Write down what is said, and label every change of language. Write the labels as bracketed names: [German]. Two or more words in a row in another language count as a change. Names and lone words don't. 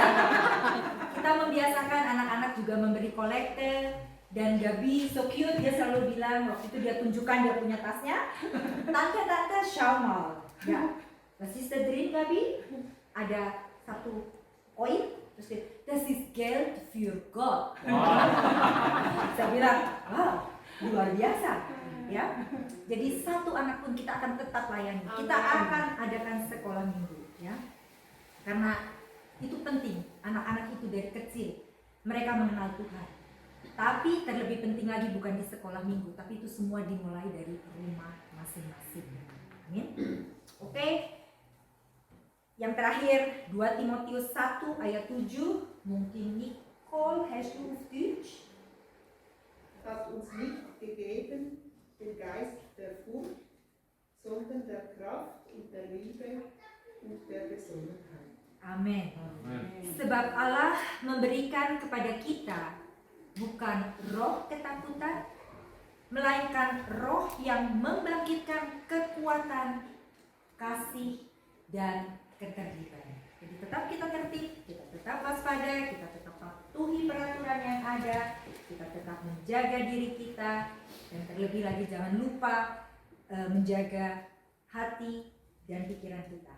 [Indonesian] Kita membiasakan anak-anak juga memberi kolekte. Dan Gabi [English] so cute, [Indonesian] dia selalu bilang, waktu itu dia tunjukkan dia punya tasnya, tante Shamal ya. Sister Dream Gabi ada 1 koin, terus dia, [German] das ist Geld für Gott. [Indonesian] Saya bilang, wow, luar biasa ya. Jadi 1 anak pun kita akan tetap layani. Kita akan adakan sekolah minggu. ya. Karena itu penting, anak-anak itu dari kecil mereka mengenal Tuhan. Tapi terlebih penting lagi bukan di sekolah minggu, tapi itu semua dimulai dari rumah masing-masing. Amin. Oke. Yang terakhir 2 Timotius 1 ayat 7, mungkin Nicole [German] hast du auf Deutsch? Hat uns nicht gegeben den Geist der Furcht, sondern der Kraft und der Liebe und der Besonnenheit. [Indonesian] Amin. Amen. Sebab Allah memberikan kepada kita bukan roh ketakutan, melainkan roh yang membangkitkan kekuatan, kasih, dan ketertiban. Jadi tetap kita tertib, kita tetap waspada, kita tetap patuhi peraturan yang ada, kita tetap menjaga diri kita, dan terlebih lagi jangan lupa menjaga hati dan pikiran kita.